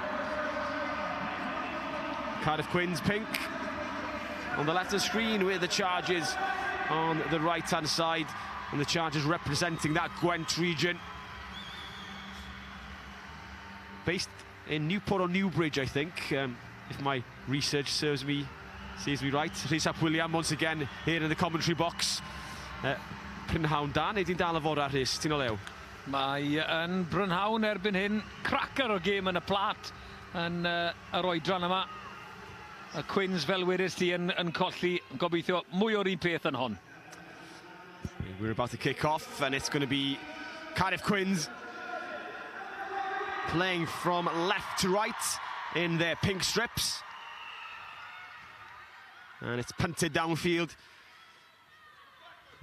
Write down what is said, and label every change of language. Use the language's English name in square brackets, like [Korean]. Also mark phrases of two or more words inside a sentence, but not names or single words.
[English] Cardiff Quins pink on the left of the screen, with the Chargers on the right-hand side, and the Chargers representing that Gwent region. Based in Newport on Newbridge, I think, if my research serves me right. Rhys ap William once again here in the commentary box. [Welsh] Prynhawn Dan, neu di'n dal y fod ar Rhys, ti'n o lew? Mae yn Brynhawn erbyn hyn, cracker o gêm yn y plat yn yr oedran yma. Y Quins, fel wedys ti, yn colli, gobeithio mwy o'r un peth yn hon. [English] We're about to kick off, and it's going to be Cardiff Quins playing from left to right in their pink strips. And it's punted downfield.